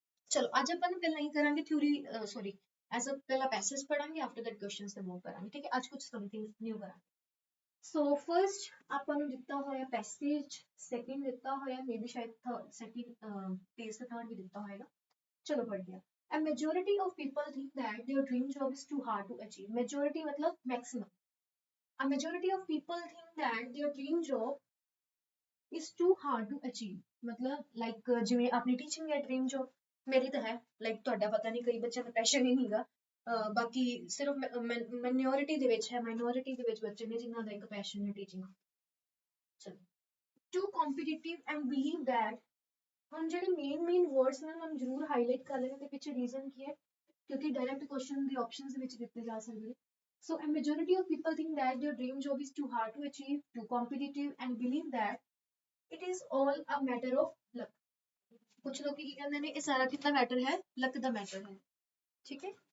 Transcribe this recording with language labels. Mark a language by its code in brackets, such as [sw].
[pa] ਚਲੋ ਅੱਜ ਆਪਾਂ ਨੂੰ ਪਹਿਲਾਂ ਹੀ ਕਰਾਂਗੇ ਥਿਊਰੀ ਸੌਰੀ ਐਜ਼ ਅ ਪਹਿਲਾ ਪੈਸੇਜ ਪੜਾਂਗੇ ਆਫਟਰ ਦੈਟ ਕੁਐਸਚਨਸ ਤੇ ਮੂਵ ਕਰਾਂਗੇ ਠੀਕ ਹੈ ਅੱਜ ਕੁਝ ਸਮਥਿੰਗ ਨਿਊ ਕਰਾਂਗੇ ਸੋ ਫਰਸਟ ਆਪਾਂ ਨੂੰ ਦਿੱਤਾ ਹੋਇਆ ਪੈਸੇਜ ਸੈਕਿੰਡ ਦਿੱਤਾ ਹੋਇਆ ਮੇਬੀ ਸ਼ਾਇਦ ਸੈਕਿੰਡ ਪੇਜ ਤੇ ਥਰਡ ਵੀ ਦਿੱਤਾ ਹੋਏਗਾ ਚਲੋ ਪੜ੍ਹਦੇ ਹਾਂ [en] A majority of people think that their dream job is too hard to achieve. Majority मतलब maximum. A majority of people think that their dream job is too hard to achieve. [pa] मतलब like ਜਿਵੇਂ ਆਪਣੀ teaching ਹੈ dream job ਮੇਰੀ ਤਾਂ ਹੈ like ਤੁਹਾਡਾ ਪਤਾ ਨਹੀਂ ਕਈ ਬੱਚਿਆਂ ਦਾ ਪੈਸ਼ਨ ਹੀ ਨਹੀਂਗਾ ਬਾਕੀ ਸਿਰਫ ਮਾਈਨੋਰਿਟੀ ਦੇ ਵਿੱਚ ਹੈ ਮਾਈਨੋਰਿਟੀ ਦੇ ਵਿੱਚ ਬੱਚੇ ਨੇ ਜਿਨ੍ਹਾਂ ਦਾ ਇੱਕ ਪੈਸ਼ਨ ਹੈ ਟੀਚਿੰਗ ਚਲੋ to competitive and believe that ਹੁਣ ਜਿਹੜੇ ਮੇਨ ਵਰਡਸ ਨੇ ਮੈਂ ਜ਼ਰੂਰ ਹਾਈਲਾਈਟ ਕਰ ਲੈਣੇ ਤੇ ਪਿੱਛੇ ਰੀਜ਼ਨ ਕੀ ਹੈ ਕਿਉਂਕਿ ਡਾਇਰੈਕਟ ਕੁਐਸਚਨ ਦੀ ਆਪਸ਼ਨਸ ਦੇ ਵਿੱਚ ਦਿੱਤੇ ਜਾ ਸਕਦੇ ਨੇ [en] so a majority of people think that their dream job is too hard to achieve too competitive and believe that it is all a matter of luck [pa] ਕੁਝ ਲੋਕ ਕੀ ਕਹਿੰਦੇ ਨੇ ਇਹ ਸਾਰਾ ਕਿੰਨਾ ਮੈਟਰ ਹੈ ਲੱਕ ਦਾ ਮੈਟਰ ਹੈ ਠੀਕ ਹੈ